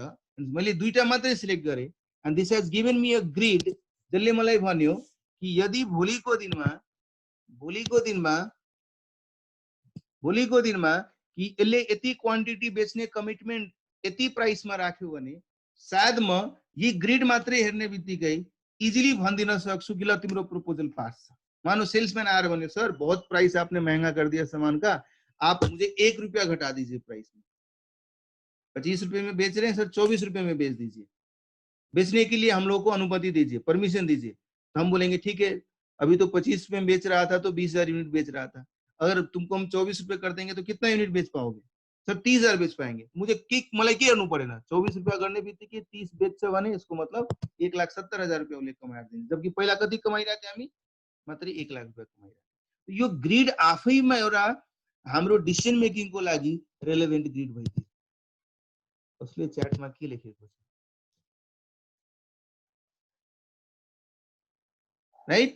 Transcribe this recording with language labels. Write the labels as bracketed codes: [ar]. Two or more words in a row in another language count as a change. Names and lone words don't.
[ne] मैले दुईटा मात्रै सिलेक्ट गरेँ [en] and this has given me a grid, [ne] जसले मलाई भन्यो कि यदि भोलिको दिनमा कि यसले यति क्वान्टिटी बेच्ने कमिटमेन्ट यति प्राइसमा राख्यो भने सायद म यी ग्रिड मात्रै हेर्ने बित्तिकै इजिली भनिदिन सक्छु कि ल तिम्रो प्रपोजल पास छ। [hi] मानो सेल्समैन आएर भन्यो सर बहुत प्राइस आपने महंगा कर दिया सामान का, आप मुझे 1 रुपया घटा दीजिए प्राइस में, 25 रुपए में बेच रहे हैं सर 24 रुपए में बेच दीजिए, बेचने के लिए हम लोग को अनुमति दीजिए, परमिशन दीजिए। तो हम बोलेंगे ठीक है, अभी तो 25 रुपए में बेच रहा था तो 20,000 यूनिट बेच रहा था, अगर तुमको हम 24 रुपए कर देंगे तो कितना यूनिट बेच पाओगे? सर 30,000 बेच पाएंगे। [ne] मुझे मलाई के गर्नु परेन, 24 रुपया गर्ने बित्तिकै 30 बेच्छ भने यसको मतलब 1,70,000 रुपया उसले कमाएर दिन्छ, जबकि पहिला कति कमाइरहेको थियो हामी, मात्रै 1 लाख रुपया कमाइरहेको। यो ग्रिड आफैमा एउटा हाम्रो डिसिजन मेकिङको लागि रेलेभेन्ट ग्रिड भइदियो। उसले च्याटमा के लेखेको छ, राइट?